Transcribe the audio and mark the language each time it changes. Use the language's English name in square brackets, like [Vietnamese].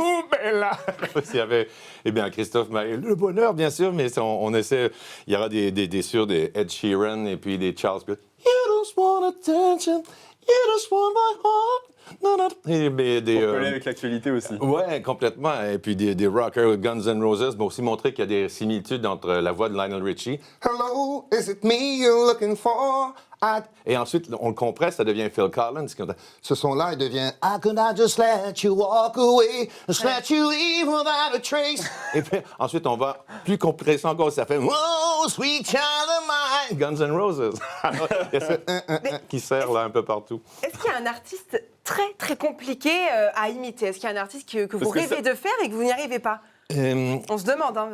[French] Ouh, Bella! Il y avait, Christophe Maé, le bonheur, bien sûr, mais on essaie, il y aura des Ed Sheeran et puis des Charles Pitt. [English] You don't want attention, You just want my heart. Et, [French] Pour coller avec l'actualité aussi. Ouais, complètement. Et puis des rockers Guns N' Roses m'ont aussi montré qu'il y a des similitudes entre la voix de Lionel Richie. [English] Hello, is it me you're looking for? [French] Et ensuite, on le compresse, ça devient Phil Collins. Ce son-là, il devient [English] I could I just let you walk away, just let you leave without a trace. [French] Et puis ensuite, on va plus compresser encore, ça fait [English] Oh, sweet child of mine, [French] Guns N' Roses. Alors, il y a ce qui sert là un peu partout. Est-ce qu'il y a un artiste très, très compliqué à imiter? Est-ce qu'il y a un artiste que vous rêvez de faire et que vous n'y arrivez pas? On se demande. Hein,